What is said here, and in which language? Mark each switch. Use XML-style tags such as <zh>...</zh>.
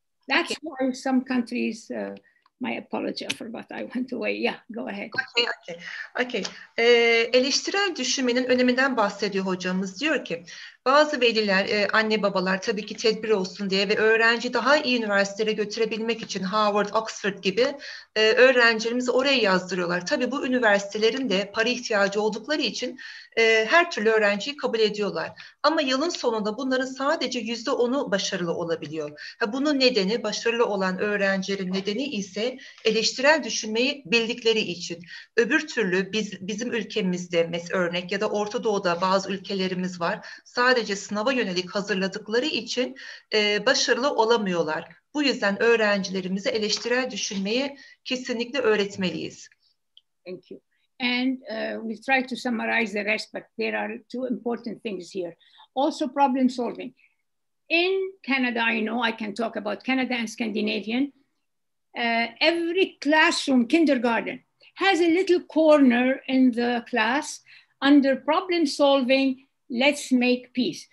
<en>That's why some countries, my apology, I forgot, I went away. Yeah, go ahead. Okay.</en> <tr>Eleştirel düşünmenin öneminden bahsediyor hocamız. Diyor ki, bazı veliler, anne babalar tabii ki tedbir olsun diye ve öğrenci daha iyi üniversitelere götürebilmek için Harvard, Oxford gibi öğrencilerimizi oraya yazdırıyorlar. Tabii bu üniversitelerin de para ihtiyacı oldukları için her türlü öğrenciyi kabul ediyorlar. Ama yılın sonunda bunların sadece %10'u başarılı olabiliyor. Bunun nedeni, başarılı olan öğrencilerin nedeni ise eleştirel düşünmeyi bildikleri için. Öbür türlü bizim ülkemizde mesela örnek ya da Orta Doğu'da bazı ülkelerimiz var. Sadece sınava yönelik hazırladıkları için başarılı olamıyorlar. Bu yüzden öğrencilerimize eleştirel düşünmeyi kesinlikle öğretmeliyiz.</tr> <en>Thank you. And we'll try to summarize the rest, but there are two important things here. Also problem solving. In Canada, I know I can talk about Canada and Scandinavian. Every classroom, kindergarten, has a little corner in the class under problem solving, let's make peace.</en>